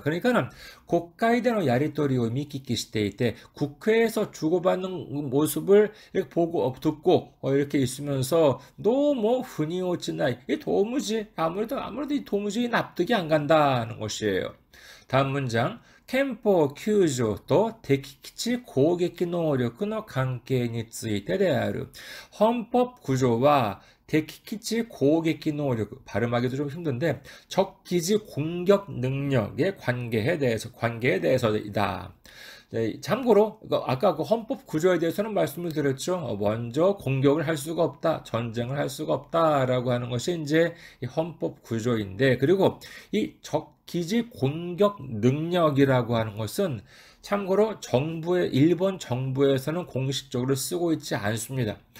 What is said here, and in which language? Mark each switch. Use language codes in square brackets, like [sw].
[ko] 그러니까는 국회에서 야리토리를 미키키시테이테 국회에서 주고받는 모습을 이렇게 보고 듣고 이렇게 있으면서 너무 훈이 오치나이. 이 도무지 아무래도 이 도무지 납득이 안 간다는 것이에요. 다음 문장. [ja] 憲法9条と敵基地攻撃能力の関係についてである. [ko] 헌법 9조와敵基地攻撃能力, 발음하기도 좀 힘든데 적 기지 공격 능력의 관계에 대해서이다. 참고로 아까 그 헌법 구조에 대해서는 말씀을 드렸죠. 먼저 공격을 할 수가 없다, 전쟁을 할 수가 없다라고 하는 것이 이제 이 헌법 구조인데, 그리고 이 적 기지 공격 능력이라고 하는 것은 참고로 일본 정부에서는 공식적으로 쓰고 있지 않습니다.